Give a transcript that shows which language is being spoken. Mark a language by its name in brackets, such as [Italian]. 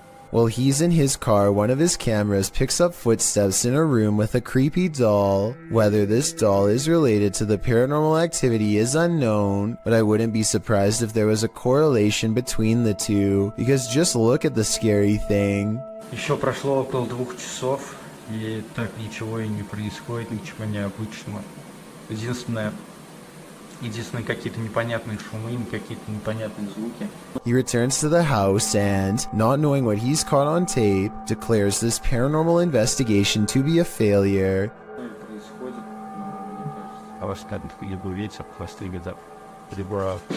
[English] While he's in his car, one of his cameras picks up footsteps in a room with a creepy doll. Whether this doll is related to the paranormal activity is unknown, but I wouldn't be surprised if there was a correlation between the two, because just look at the scary thing. [Russian] Еще прошло около 2 часов, и так ничего и не происходит, ничего необычного. Единственное, Единственные какие-то непонятные шумы, какие-то непонятные звуки. [English] He returns to the house and, not knowing what he's caught on tape, declares this paranormal investigation to be a failure. I was starting to feel the weights of clustering it up. They were